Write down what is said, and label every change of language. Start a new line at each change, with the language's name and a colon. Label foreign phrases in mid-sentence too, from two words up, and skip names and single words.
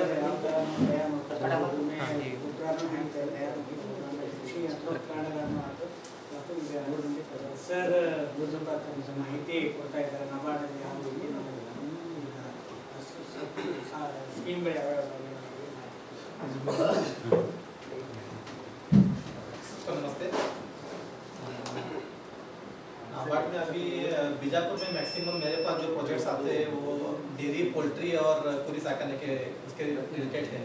Kannada: ಸರ್ ಮಾಹಿತಿ ಕೊಡ್ತಾ ಇದ್ದಾರೆ. ನಬಾರ್ಡಲ್ಲಿ ಯಾವ ರೀತಿ ಸ್ಕೀಮ್ಗಳು ಯಾವ್ಯಾವ.
Hindi: नमस्ते। नाबार्ड में अभी बीजापुर में मैक्सिमम मेरे पास जो प्रोजेक्ट्स आते हैं वो डेयरी, पोल्ट्री और
Kannada: ಕುರಿ ಸಾಕಾಣೆ
Hindi: के उसके रिलेटेड है।